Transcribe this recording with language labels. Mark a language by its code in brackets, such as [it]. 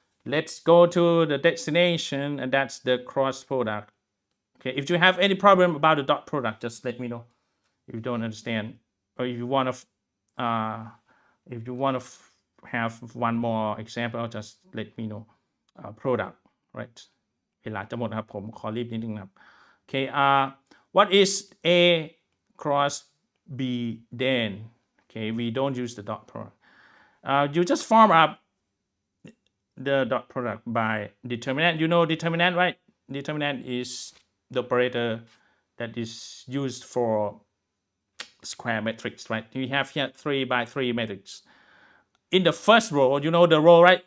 [en] Let's go to the destination, and that's the cross product. Okay, if you have any problem about the dot product, just let me know. If you don't understand, or if you want to have one more example, just let me know. Product, right? [th] เวลาจะหมดครับผมขอรีบนิดนึงครับ [en] Okay, what is A cross B then? Okay, we don't use the dot product. You just form up the dot product by determinant. You know determinant, right? Determinant is the operator that is used for square matrix, right? We have here 3 by 3 matrix. In the first row, you know the row, right?